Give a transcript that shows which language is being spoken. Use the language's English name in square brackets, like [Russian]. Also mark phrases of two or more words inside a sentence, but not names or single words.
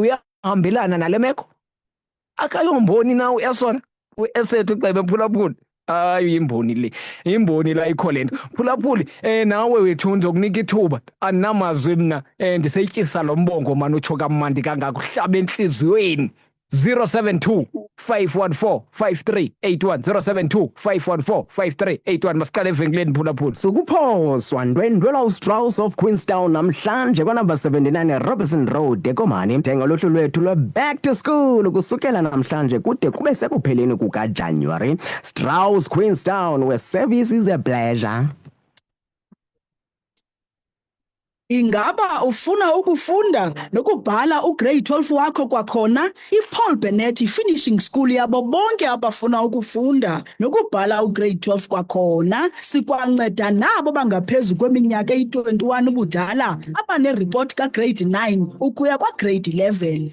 [Xhosa] uyahambelana nale meko akayomboni nawe esona esethu xebe mphulaphuli hayi imboni la ikho lento mphulaphuli nawe wethu ndizokunika ithuba andinamazwi mna ndisetyisa lo mbongo mani utsho kamandi kangaka uhlaba entliziyweni 072 514 5381 072 514 5381 masiqale evenkileni mphulaphuli sukuphoswa ndwendwela ustrauss of Queenstown namhlanje kwanumber 79 Robertson Road ekomani thenga lohlu lwethu lwe- [English] back to school [Xhosa] kusukela namhlanje kude kube sekupheleni kukaJanuwari. Strauss Queenstown, [English] where service is a pleasure. [Xhosa] Ingaba ufuna ukufunda nokubhala ugrade 12 wakho kwakhona? iPaul Bennett Finishing School yabo bonke abafuna ukufunda nokubhala ugrade 12 kwakhona. Sikwanceda nabo bangaphezulu kweminyaka eyi-21 ubudala abanereport kagrade 9 ukuya kwagrade 11.